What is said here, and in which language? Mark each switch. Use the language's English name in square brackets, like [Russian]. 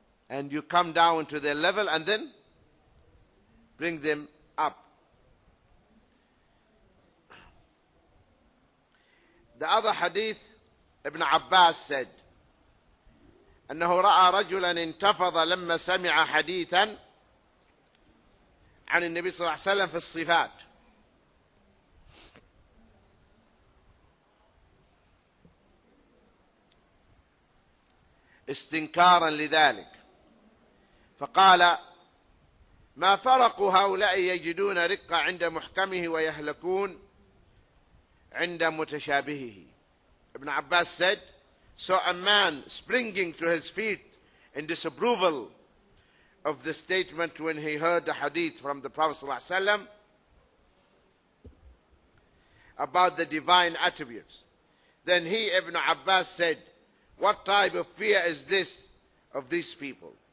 [English] and you come down to their level and then bring them up. The other hadith, Ibn Abbas said, [Arabic] أنه رأى رجلا انتفض لما سمع حديثا عن النبي صلى الله عليه وسلم في الصفات. استنكارا لذلك، فقال: ما فرق هؤلاء يجدون رقة عند محكمه ويهلكون عند متشابهه. [English] Ibn Abbas said, so a man springing to his feet in disapproval of the statement when he heard the hadith from the Prophet ﷺ about the divine attributes. Then he, Ibn Abbas, said, what type of fear is this of these people?